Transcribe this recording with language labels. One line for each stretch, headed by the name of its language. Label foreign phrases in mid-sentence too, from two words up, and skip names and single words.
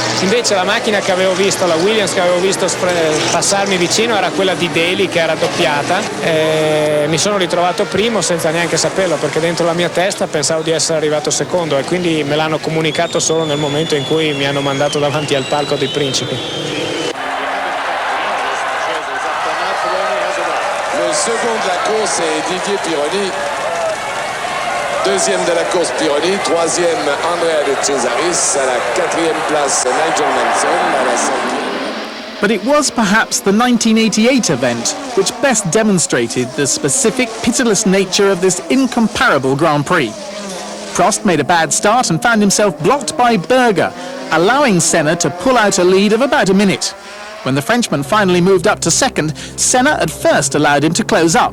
Italian: Invece la macchina che avevo visto, la Williams che avevo visto passarmi vicino, era quella di Daly, che era doppiata. Mi sono ritrovato primo senza neanche saperlo, perché dentro la mia testa pensavo di essere arrivato secondo, e quindi me l'hanno comunicato solo nel momento in cui mi hanno mandato davanti al palco dei principi.
French: Le second de la course est Didier Pironi. Deuxième de la course Pironi, troisième Andrea De Cesaris, à la 4e place Nigel Mansell, à la 5e.
English: But it was perhaps the 1988 event which best demonstrated the specific, pitiless nature of this incomparable Grand Prix. Prost made a bad start and found himself blocked by Berger, allowing Senna to pull out a lead of about a minute. When the Frenchman finally moved up to second, Senna at first allowed him to close up.